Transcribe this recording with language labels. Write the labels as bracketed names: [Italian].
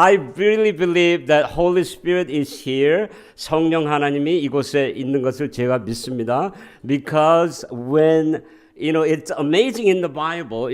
[English] I really believe that Holy Spirit is here. [Korean] 성령 하나님이 이곳에 있는 것을 제가 믿습니다. [English] Because when it's amazing in the Bible.